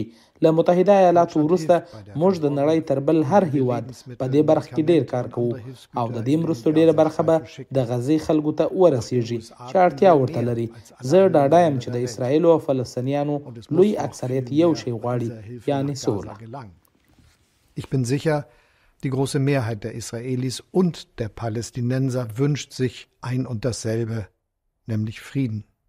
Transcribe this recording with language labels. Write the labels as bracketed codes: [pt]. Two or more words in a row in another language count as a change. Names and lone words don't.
[ps] له متحده ایالاتو وروسته موږ د نړۍ تر بل هر هیواد په دې برخه کې ډیر کار کوو او د دې مرستو ډیره برخه به د غزې خلکو ته ورسیږي چې اړتیا ورته لري. زه ډاډه یم چې د اسرائیل او فلسطینیانو لوی اکثریت یو شی غواړي، یعنی سوله. [de] Ich bin sicher, die große Mehrheit der Israelis und der Palästinenser wünscht sich ein und dasselbe, nämlich Frieden.